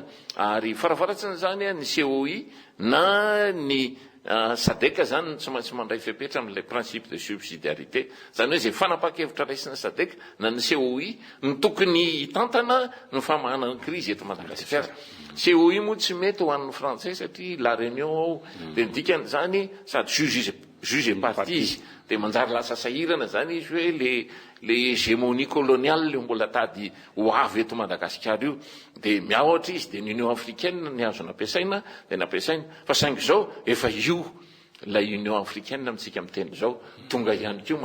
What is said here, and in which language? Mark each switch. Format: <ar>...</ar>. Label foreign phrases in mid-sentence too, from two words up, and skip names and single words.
<mg>Ary farafaratsiny zany ny COI na ny sadeka zany tsy maintsy mandray fepetra amin'ilay</mg> <fr>principe de subsidiarité</fr> <mg>zany hoe zay fanapa-kevitra raisina sadeka na ny COI ny tokony hitantana ny famahana ny crise eto Madagasikara. COI moa tsy mety ho an'ny frantsay satria la réunion ao dia dikany zany sady</mg> <fr>juge et partie</fr> <mg>dia manjary lasa sahirana zany izy hoe le</mg> <fr>hégémonie coloniale</fr> <mg>le mbola tady ho avy eto Madagasikara io dia miaotra izy dia ny Union africaine ny azo nampiasaina dia nampiasaina fa saingy zao efa io la Union africaine amintsika miteny zao tonga ihany koa</mg>